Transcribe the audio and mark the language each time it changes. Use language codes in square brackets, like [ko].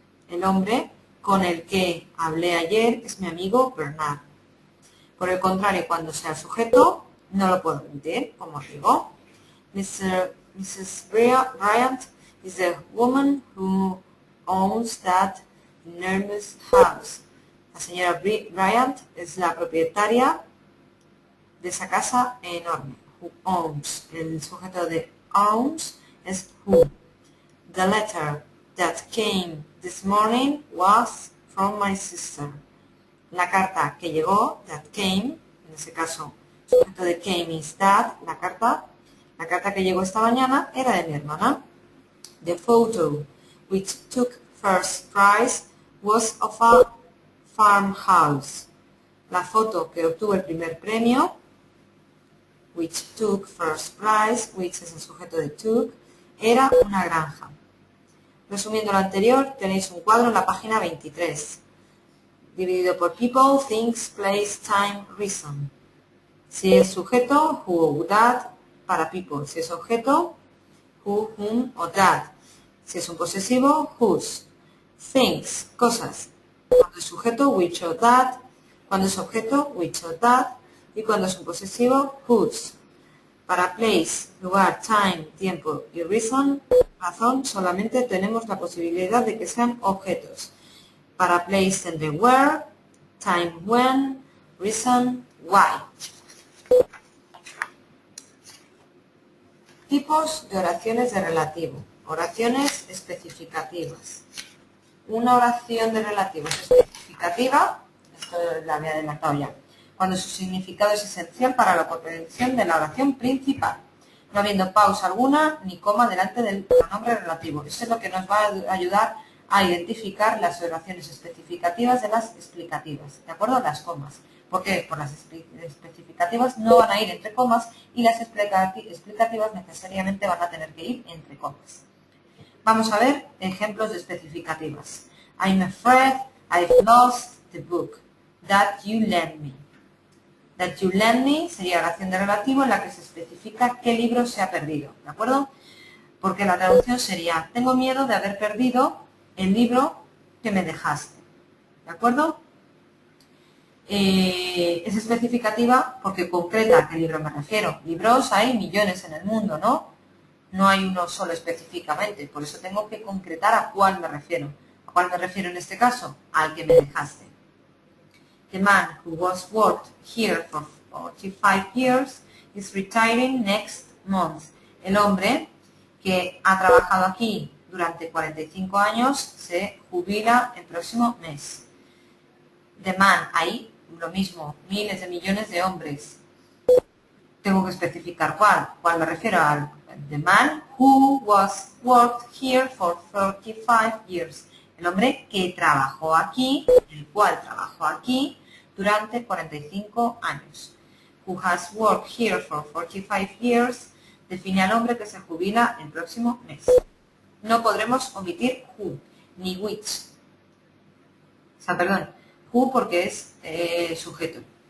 [es] El hombre con el que hablé ayer es mi amigo Bernard. Por el contrario, cuando sea el sujeto, no lo puedo omitir, como os digo. [en] Mrs. Bryant is the woman who owns that enormous house. [es] La señora Bryant es la propietaria de esa casa enorme. [en] Who owns. [es] El sujeto de owns es who. [en] The letter that came this morning was from my sister. [es] La carta que llegó, [en] that came, [es] en ese caso, el sujeto de came is that, la carta que llegó esta mañana era de mi hermana. [en] The photo which took first prize was of a farmhouse. [es] La foto que obtuvo el primer premio, [en] which took first prize, [es] which es el sujeto de took, era una granja. Resumiendo lo anterior, tenéis un cuadro en la página 23, dividido por [en] people, things, place, time, reason. [es] Si es sujeto, who, that, para people. Si es objeto, who, whom o that. Si es un posesivo, whose. Things, cosas. Cuando es sujeto, [en] which or that. [es] Cuando es objeto, [en] which or that. [es] Y cuando es un posesivo, whose. Para place, lugar, time, tiempo y reason, razón, solamente tenemos la posibilidad de que sean objetos. Para place tendré where, time when, reason why. Tipos de oraciones de relativo. Oraciones especificativas. Una oración de relativo es especificativa, esto la había adelantado ya, cuando su significado es esencial para la comprensión de la oración principal, no habiendo pausa alguna ni coma delante del pronombre relativo. Eso es lo que nos va a ayudar a identificar las oraciones especificativas de las explicativas, ¿de acuerdo? Las comas. ¿Por qué? Por las especificativas no van a ir entre comas y las explicativas necesariamente van a tener que ir entre comas. Vamos a ver ejemplos de especificativas. [en] I'm afraid I've lost the book that you lent me. That you lent me [es] sería oración de relativo en la que se especifica qué libro se ha perdido, ¿de acuerdo? Porque la traducción sería, tengo miedo de haber perdido el libro que me dejaste, ¿de acuerdo? Es especificativa porque concreta a qué libro me refiero. Libros hay millones en el mundo, ¿no? No hay uno solo específicamente, por eso tengo que concretar a cuál me refiero. ¿A cuál me refiero en este caso? Al que me dejaste. [en] The man who was worked here for 45 years is retiring next month. [es] El hombre que ha trabajado aquí durante 45 años se jubila el próximo mes. [en] The man, [es] ahí lo mismo, miles de millones de hombres. Tengo que especificar cuál. ¿Cuál me refiero? Al [en] the man who was worked here for 45 years. [es] El hombre que trabajó aquí, el cual trabajó aquí durante 45 años. [en] Who has worked here for 45 years [es] define al hombre que se jubila el próximo mes. No podremos omitir who, ni which. O sea, perdón, who porque es sujeto.